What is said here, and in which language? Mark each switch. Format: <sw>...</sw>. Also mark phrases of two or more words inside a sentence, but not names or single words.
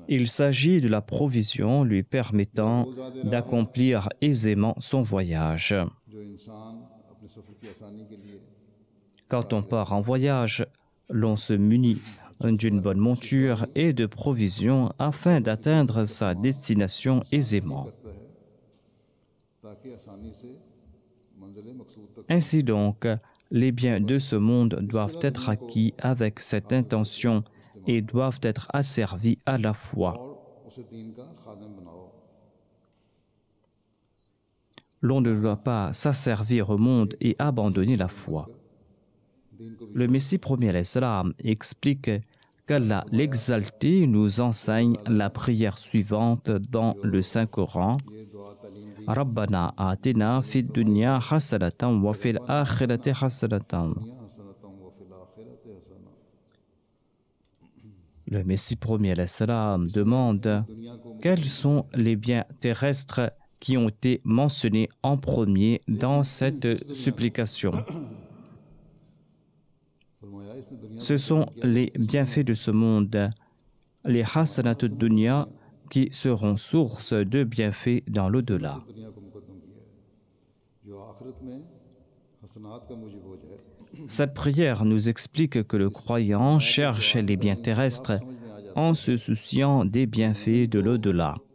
<fr>Il s'agit de la provision lui permettant d'accomplir aisément son voyage.</fr> <hi>जो इंसान अपने सफर की आसानी के लिए</hi> <fr>Quand on part en voyage, l'on se munit d'une bonne monture et de provisions afin d'atteindre sa destination aisément.</fr> <hi>करता है ताकि आसानी से मंजिल मकसूद तक</hi> <fr>Ainsi donc, les biens de ce monde doivent être acquis avec cette intention et doivent être asservis à la foi.</fr> <hi>और उसे दीन का खादम बनाओ</hi> <fr>L'on ne doit pas s'asservir au monde et abandonner la foi.</fr> <hi>दीन को भी</hi> <fr>Le Messie premier l'Islam explique qu'Allah l'exalté nous enseigne la prière suivante dans le Saint-Coran.</fr> <hi>ये दुआ तालीम दी</hi> <ar>ربنا آتنا في الدنيا حسنة وفي الآخرة حسنة. حسنةً و في الآخرة حسنة</ar> <fr>Le Messie premier l'Islam demande</fr> <hi>दुनिया को</hi> <fr>quels sont les biens terrestres qui ont été mentionnés en premier dans cette supplication.</fr> <hi>फरमाया इसमें दुनिया</hi> <fr>Ce sont les bienfaits de ce monde, les</fr> <ar>حسنات دنيا</ar> <fr>qui seront source de bienfaits dans l'au-delà. Cette prière nous explique que le croyant cherche les biens terrestres en se souciant des bienfaits de l'au-delà.</fr>